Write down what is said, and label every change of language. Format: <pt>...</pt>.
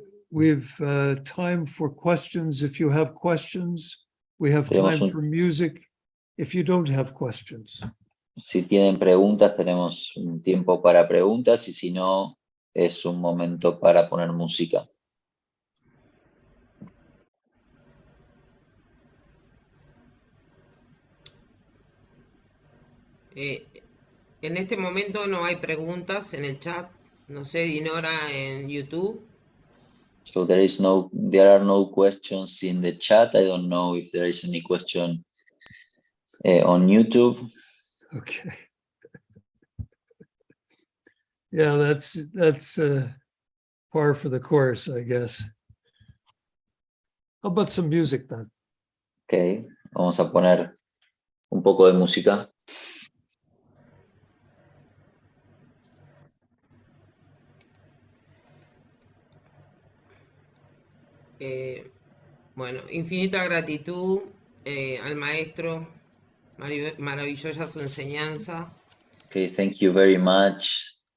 <en>We've time for questions if you have questions. We have time for music if you don't have questions.</en> <es>Si tienen preguntas, tenemos un tiempo para preguntas y si no, es un momento para poner música. En este momento no hay preguntas en el chat. No sé, Dinora, en YouTube.</es> <en>So there are no questions in the chat. I don't know if there is any question on YouTube. Okay. Yeah, that's par for the course, I guess. How about some music then?</en> <es>Okay, vamos a poner un poco de música. Bueno, infinita gratitud al maestro, maravillosa su enseñanza.</es> <en>Okay, thank you very much.</en>